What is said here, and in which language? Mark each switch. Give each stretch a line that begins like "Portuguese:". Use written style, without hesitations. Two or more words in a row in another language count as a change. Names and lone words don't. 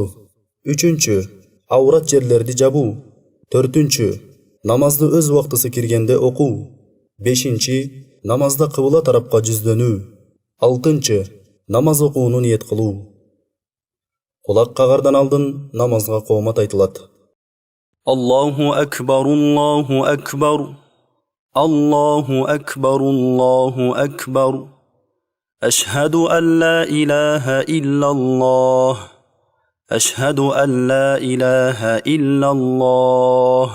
Kyrgyz: Үчүнчү, аврат жерлерди жабуу. Төртүнчү, намазды өз убактысы киргенде окуу. Бешинчи, намазда кыбла тарапка жүздөнүү. Алтынчы, намаз окууну ниет кылуу. Кулак кагардан алдын намазга коомат айтылат.
Arabic: الله أكبر الله أكبر الله أكبر الله أكبر. أشهد أن لا إله إلا الله. أشهد أن لا إله إلا الله.